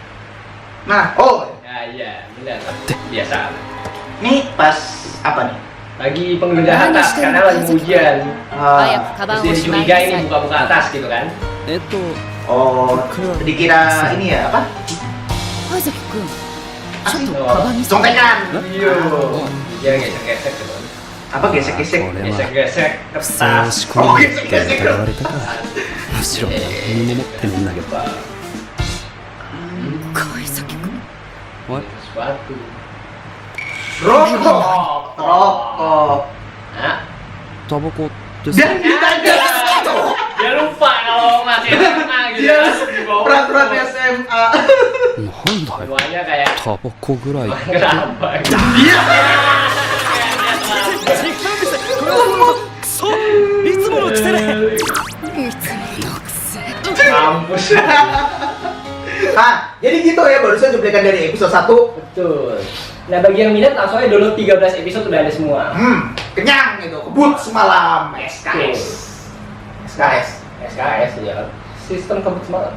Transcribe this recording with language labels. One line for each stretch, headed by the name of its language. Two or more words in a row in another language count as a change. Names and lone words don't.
Indonesian: Nah, iya, benar. Biasa. Nih pas apa nih? lagi penggeledahan tas karena lagi hujan. Terus dia dicurigai nih buka-buka tas gitu kan. Oh, dikira ini ya apa?
Japanese: 神崎くん、
Indonesian: Contekan. Iya. Dia gesek-gesek gitu. Apa gesek-gesek?
Japanese: 俺は
Indonesian: Gesek-gesek
Japanese: そう仕
Indonesian: kertas.
Japanese: 込みって疑われたかむしろ何も持ってねえんだけど神崎くん、
Indonesian: What? Sepatu. Rokok. Nah,
Japanese: タバコってさ
Indonesian: Dan ditanya dia lupa kalau masih SMA gitu. dia Di bawah. peraturan SMA.
Japanese: なんだよ
Indonesian: Semuanya kayak
Japanese: タバコぐらい
Indonesian: kenapa? Dia
Japanese: いつもの癖でいつもの癖。
Indonesian: Kampus. Ah, jadi gitu ya barusan cuplikan dari episode 1. Betul. Nah, bagi yang minat langsung aja download 13 episode udah ada semua. Kenyang gitu, kebut semalam. SKS. SKS. SKS ya. Sistem kebut semalam.